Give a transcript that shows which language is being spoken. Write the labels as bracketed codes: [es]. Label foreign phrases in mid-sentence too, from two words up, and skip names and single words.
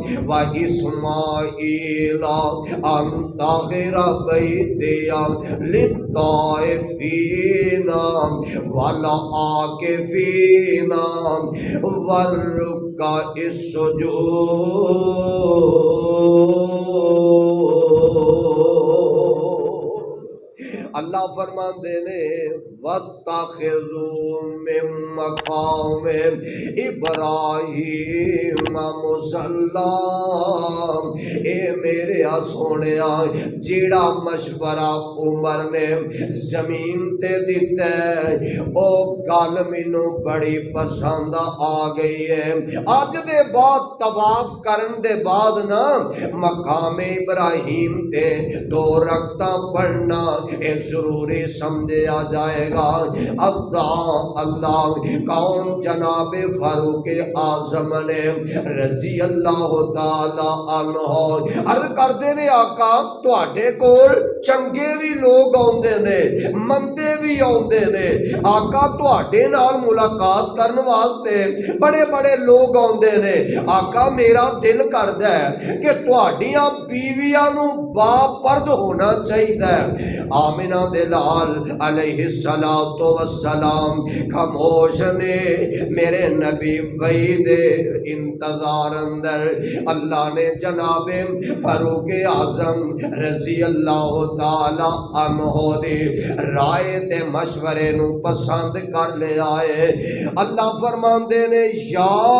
[ar] وَإِسْمَاعِيلَ أَن طَهِّرَ بَيْتِيَ لِلطَّائِفِينَ وَالْعَاكِفِينَ وَالرُّكَّعِ [pa] السُّجُودِ اللہ فرماندے نے [ar] وَاتَّخِذُوا مِن مَّقَامِ إِبْرَاهِيمَ مُصَلًّى [pa] اے میرے سونیا جیڑا مشورہ عمر نے زمین تے دیتا ہے او گل مینوں بڑی پسند آ گئی ہے اج دے بعد طواف کرن دے بعد نا مقام ابراہیم تے 2 رکعتاں پڑھنا اے ضروری سمجھا جائے گا اللہ کون جناب فاروق اعظم نے [ar] رضی اللہ تعالی عنہ [pa] عرض کردے نے آقا تواڈے کول چنگے بھی لوگ آوندے نے مندے بھی آوندے نے آقا تواڈے نال ملاقات کرن واسطے بڑے بڑے لوگ آوندے نے آقا میرا دل کردا ہے کہ تواڈیاں بیویاں نو با پرد ہونا چاہیے آمنہ دے لال [ar] علیہ السلام [pa] خاموش نے میرے نبی وحی دے انتظار اندر اللہ نے جناب فاروق اعظم [ar] رضی اللہ تعالی عنہ [pa] دی رائے تے مشورے نو پسند کر لے آئے اللہ فرماندے نے یا